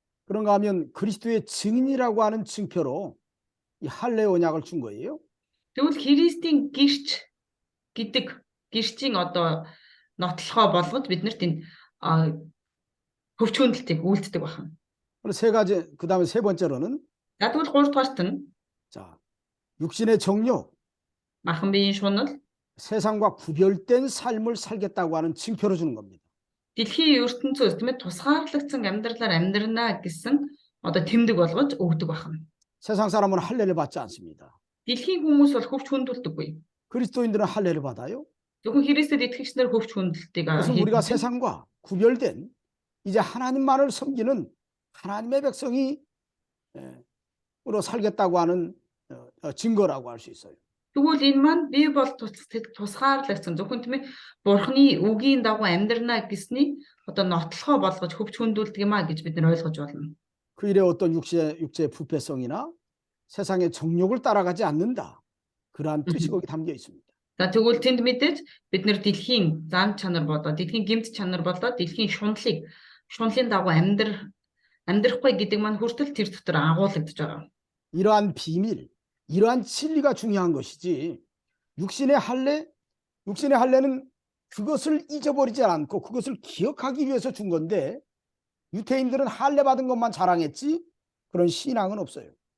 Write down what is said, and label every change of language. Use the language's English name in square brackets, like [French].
[Korean] 그런가 하면 그리스도의 증인이라고 하는 증표로 이 할례 언약을 준 거예요. [Mongolian] Тэгвэл Христийн гэрч гэдэг гэрчийн одоо нотлохоо болгож биднэрт энэ хөвч хөндлөлтийг үйлддэг байна. [Korean] 세 가지 그다음에 세 번째로는 [Mongolian] За тэгвэл 3 дугаарт нь [Korean] 자, 육신의 정욕, [Mongolian] махан биеийн шунал [Korean] 세상과 구별된 삶을 살겠다고 하는 증표로 주는 겁니다. [Mongolian] дэлхийн ертөнцөөс тийм ээ тусгаарлагдсан амьдралаар амьдрнаа гэсэн одоо тэмдэг болгож өгдөг байна. [Korean] 세상 사람은 할례를 받지 않습니다. [Mongolian] Дэлхийн хүмүүс бол хөвч хөндлөлтөггүй. [Korean] 그리스도인들은 할례를 받아요. [Mongolian] Зөвхөн Христэд итгэгчнэр хөвч хөндлөлтийг [Korean] 그것은 우리가 세상과 구별된 이제 하나님만을 섬기는 하나님의 백성이로 살겠다고 하는 증거라고 할 수 있어요. [Mongolian] Тэгвэл энэ маань би бол тусгаарлагдсан зөвхөн тийм ээ бурхны үгийн дагуу амьдрнаа гэсний одоо нотлохоо болгож хөвч хөндлөлдөг юм а гэж бид нар ойлгож байна. [Korean] 그 일에 어떤 육체의 부패성이나 세상의 정욕을 따라가지 않는다. 그러한 뜻이 거기 담겨 있습니다. [Mongolian] За тэгвэл тэнд мэдээж бид нар дэлхийн зан чанар болоо дэлхийн гэмт чанар болоо дэлхийн шунлын дагуу амьдрахгүй гэдэг маань хүртэл тэр дотор агуулгадж байгаа. [Korean] 이러한 비밀, 이러한 진리가 중요한 것이지 육신의 할례는 그것을 잊어버리지 않고 그것을 기억하기 위해서 준 건데 유태인들은 할례 받은 것만 자랑했지 그런 신앙은 없어요.